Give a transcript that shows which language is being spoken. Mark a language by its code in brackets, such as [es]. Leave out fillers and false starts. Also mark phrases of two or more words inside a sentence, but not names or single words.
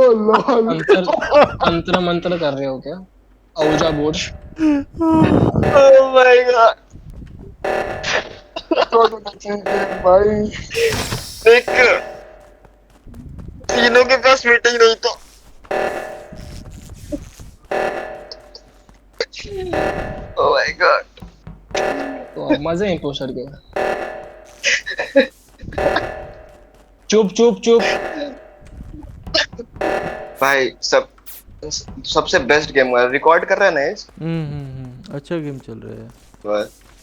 [hi] अंतर मंत्र कर रहे हो क्या? [en] Ouija board. Oh my god. [hi] भाई देख तीनों के पास मीटिंग नहीं तो [en] Oh my god. [hi] तो अब मजे हैं पोस्टर के. चुप चुप चुप. भाई सबसे बेस्ट गेम हुआ. रिकॉर्ड कर रहा है ना इस अच्छा गेम चल रहा है. बस